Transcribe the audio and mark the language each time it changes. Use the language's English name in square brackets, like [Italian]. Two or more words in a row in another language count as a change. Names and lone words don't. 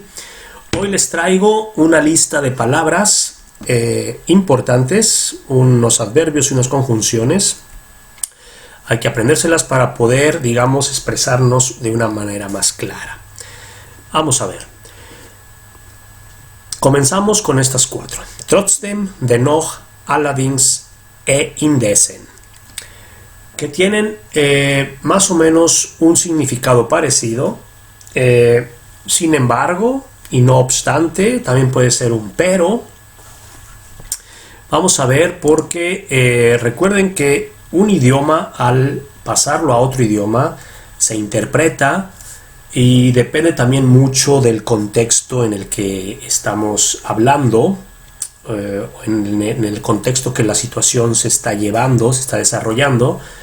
[Spanish] Hoy les traigo una lista de palabras importantes, unos adverbios y unas conjunciones. Hay que aprendérselas para poder, digamos, expresarnos de una manera más clara. Vamos a ver. Comenzamos con estas cuatro. [German] Trotzdem, dennoch, allerdings e indessen, [Spanish] que tienen más o menos un significado parecido. Sin embargo, y no obstante, también puede ser un pero. Vamos a ver porque recuerden que un idioma, al pasarlo a otro idioma, se interpreta y depende también mucho del contexto en el que estamos hablando, en el contexto que la situación se está llevando, se está desarrollando.